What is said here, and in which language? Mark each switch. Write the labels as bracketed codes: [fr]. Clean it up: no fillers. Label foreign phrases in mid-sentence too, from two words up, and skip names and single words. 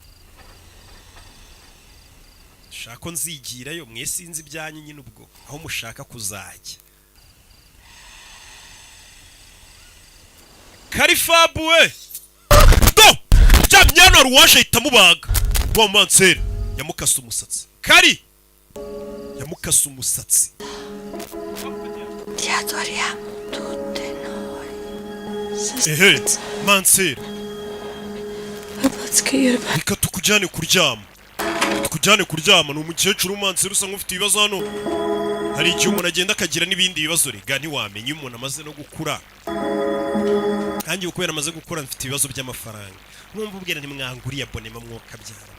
[rw] Shako nzigirayo mwesinzi ibyanyu nyine ubwo aho mushaka kuzajya. Karifabu we. Do! Jamyano ruwaje itamubaga. Wa mansera yamukasa umusatsi. Kari yamukasa umusatsi. [it] Ti adoriamo tutte noi. [rw] Ehe, mansera. [en] Let's get you to bed. [rw] Reka tukujyane kuryama. Tukujyane kuryama ni umukecuru mansera usa nk'ufite ibibazo hano. Hari igihe umuntu agenda akagira n'ibindi bibazo rega ntiwamenye iyo umuntu amaze no gukura. Kandi ukubera amaze gukura mfite ibibazo by'amafaranga. Mwumva ubwira ntimwanguriye abonema mwoka byara.